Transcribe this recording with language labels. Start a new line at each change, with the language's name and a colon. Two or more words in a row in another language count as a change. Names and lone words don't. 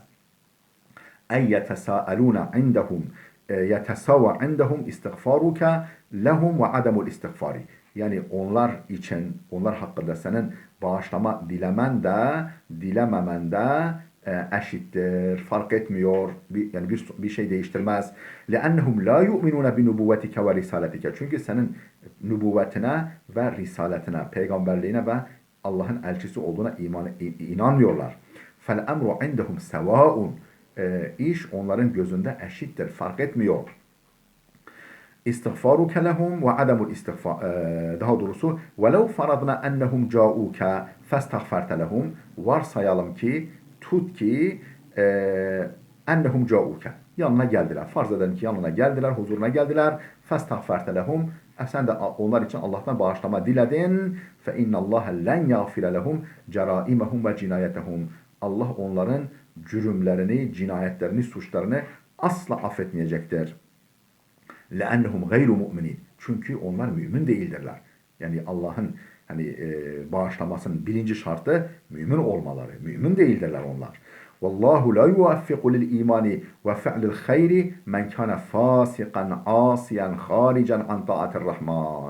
Arabic: أن يتساءلون عندهم يتساوى عندهم استغفارك لهم وعدم الاستغفار.
Turkish: Yani onlar hakkında senin bağışlama dilemen de, dilememen de eşittir, fark etmiyor, yani bir şey değiştirmez.
Arabic: لَأَنَّهُمْ لَا يُؤْمِنُونَ بِنُبُوَّتِكَ وَرِسَالَتِكَ.
Turkish: Çünkü senin nübüvvetine ve risaletine, peygamberliğine ve Allah'ın elçisi olduğuna inanmıyorlar.
Arabic: فَالْاَمْرُ عِنْدَهُمْ سَوَاءٌ.
Turkish: İş onların gözünde eşittir, fark etmiyor.
Arabic: استغفارك لهم وعدم الاستغفار.
Turkish: Daha doğrusu
Arabic: ولو فرضنا أنهم جاءوك فاستغفرت لهم.
Turkish: Varsayalım ki, tut ki
Arabic: أنهم جاءوك.
Turkish: Yanına geldiler. Farz edelim ki yanına geldiler, huzuruna geldiler.
Arabic: فاستغفرت لهم.
Turkish: Sen de onlar için Allah'tan bağışlama diledin.
Arabic: فإن الله لن يغفر لهم جرائمهم وجناياتهم.
Turkish: Allah onların cürümlerini, cinayetlerini, suçlarını asla affetmeyecektir.
Arabic: لَاَنَّهُمْ غَيْرُ مُؤْمِنِينَ.
Turkish: Çünkü onlar mümin değildirler. Yani Allah'ın bağışlamasının birinci şartı mümin olmaları. Mümin değildirler onlar.
Arabic: والله لا يوفق للإيمان وفعل الخير من كان فاسقا عاصيا خارجا عن طاعة الرحمن.